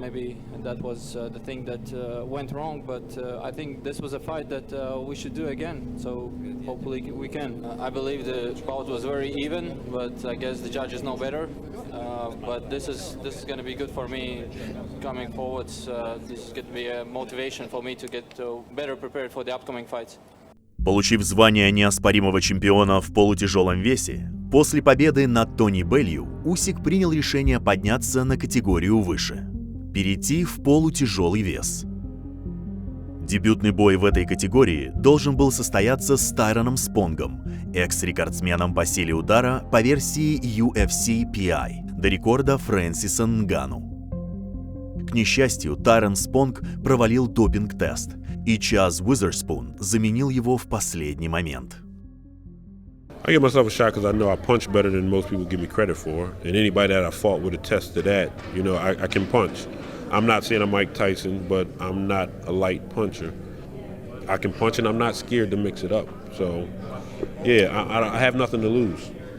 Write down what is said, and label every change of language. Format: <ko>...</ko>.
<en>Maybe that was the thing that went wrong, but I think this was a fight that we should do again, so hopefully we can. I believe the bout was very even, but I guess the judges know better. But this is going to be good for me coming forwards. This is going to be a motivation for me to get better prepared for the upcoming fights.</en> <ru>Получив звание неоспоримого чемпиона в полутяжелом весе, после победы над Тони Беллью Усик принял решение подняться на категорию выше – перейти в полутяжелый вес. Дебютный бой в этой категории должен был состояться с Тайроном Спонгом, экс-рекордсменом по силе удара по версии UFC PI, до рекорда Фрэнсиса Нгану. К несчастью, Тайрон Спонг провалил допинг-тест, и Чаз Уизерспун заменил его в последний момент.</ru> <en>I give myself a shot because I know I punch better than most people give me credit for, and anybody that I fought would attest to that. You know, I can punch. I'm not saying I'm Mike Tyson, but I'm not a light puncher. I can punch, and I'm not scared to mix it up. So, yeah, I have nothing to lose.</en>